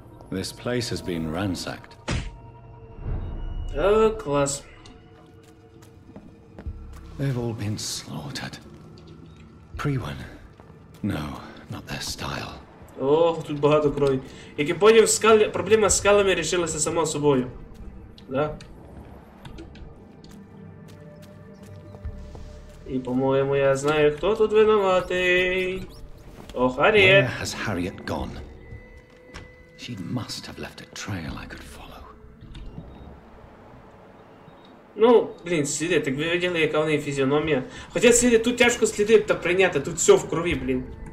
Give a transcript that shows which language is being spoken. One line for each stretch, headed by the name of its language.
English: This place has been ransacked.
Ukrainian: О, клас.
English: They've all been slaughtered. Pre-one? No, Not their style.
Ukrainian: О, тут багато крові. Як я поняв, проблема з скалами рішилася само собою. Да? І, по-моєму, я знаю, хто тут винуватий. О, Харріет.
English: Where has Harriet gone? She must have left a trail I could follow.
Ukrainian: Ну, блін, сліди, так ви виділи, яка в неї фізіономія. Хоча сліди тут тяжко сліди та прийняти, тут все в крові, блін.